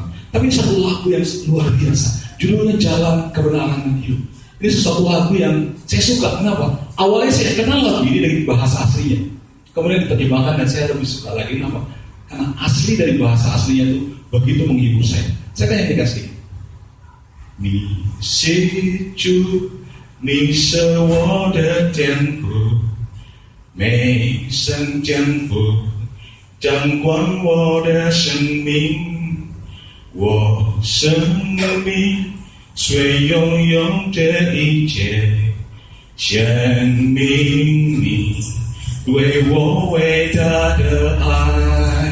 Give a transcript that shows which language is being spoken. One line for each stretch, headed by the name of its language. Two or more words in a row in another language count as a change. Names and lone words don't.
Indonesian: Tapi ini satu lagu yang luar biasa, judulnya Jalan Kebenaran dan Hidup. Ini sesuatu lagu yang saya suka. Kenapa? Awalnya saya kenal lagu ini dari bahasa aslinya, kemudian diterjemahkan dan saya lebih suka lagi. Kenapa? Karena asli dari bahasa aslinya itu begitu menghibur saya. Saya akan nyanyikan sedikit.
Chinese: 你是主，你是我的天父，美神降福，掌管我的生命，我生命虽拥有这一切，显明你对我伟大的爱。